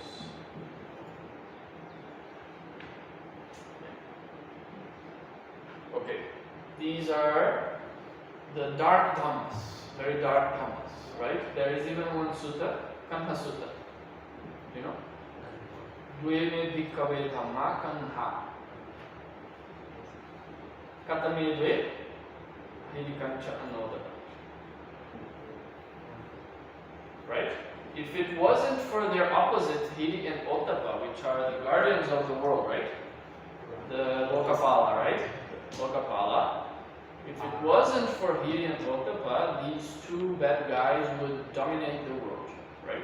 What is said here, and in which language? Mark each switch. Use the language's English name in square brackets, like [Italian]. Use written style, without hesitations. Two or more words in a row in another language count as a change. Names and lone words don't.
[English] Okay, these are the dark dhammas, very dark dhammas, right? There is even one sutta, Kanha Sutta. You know? [Pali] Dveme bhikkave dhamma kanha. Katame dve ahirikancha anottapa. [English] Right? If it wasn't for their opposite, Hiri and Ottapa, which are the guardians of the world, right? The Lokapala, right? Lokapala. If it wasn't for Hiri and Ottapa, these two bad guys would dominate the world, right?